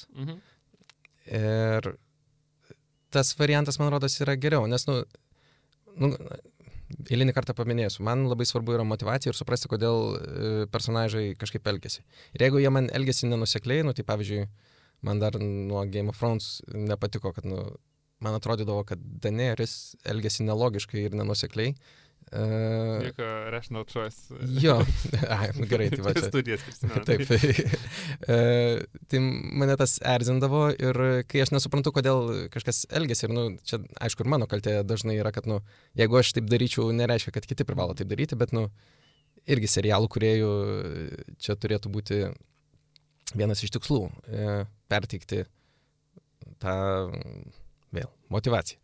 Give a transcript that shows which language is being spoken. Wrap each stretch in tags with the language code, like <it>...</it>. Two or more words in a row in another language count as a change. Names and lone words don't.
<lt>Ir tas variantas, man rodos, yra geriau, nes, eilinį kartą paminėsiu, man labai svarbu yra motyvacija ir suprasti, kodėl personažai kažkaip elgiasi. Ir jeigu jie man elgiasi nenusekliai, tai pavyzdžiui, man dar nuo Game of Thrones nepatiko, kad, man atrodydavo, kad Daenerys elgiasi nelogiškai ir nenusekliai. Jokio</lt> <en>rational choice.</en> <lt>Jo, gerai, tai va čia. Studijas, prisimenu. Taip. Tai mane tas erzindavo ir kai aš nesuprantu, kodėl kažkas elgiasi, ir čia aišku ir mano kaltė dažnai yra, kad jeigu aš taip daryčiau, nereiškia, kad kiti privalo taip daryti, bet irgi serialų kūrėjų čia turėtų būti vienas iš tikslų perteikti tą vėl motyvaciją.</lt>